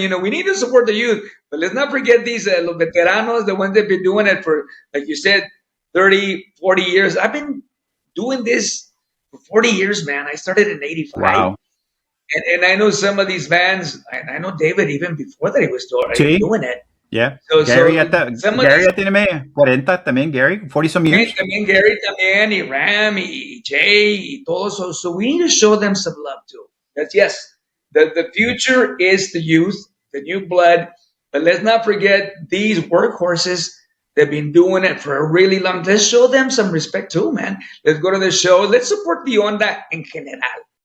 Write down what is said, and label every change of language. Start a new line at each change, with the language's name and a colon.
English: You know, we need to support the youth, but let's not forget these
Spanish: los veteranos,
English: the ones that've been doing it for, like you said, 30, 40 years. I've been doing this for 40 years, man. I started in '85. Wow. And I know some of these bands, and I know David even before that he was doing it. Yeah. So Gary
Spanish: ya tiene 40 también, Gary,
English: 40 some years.
Spanish: También Gary también, y Ram, y Jay, y todos.
English: So we need to show them some love too. Yes, the future is the youth. the new blood. But let's not forget these workhorses. They've been doing it for a really long. Let's show them some respect too, man. Let's go to the show. Let's support the Onda en general.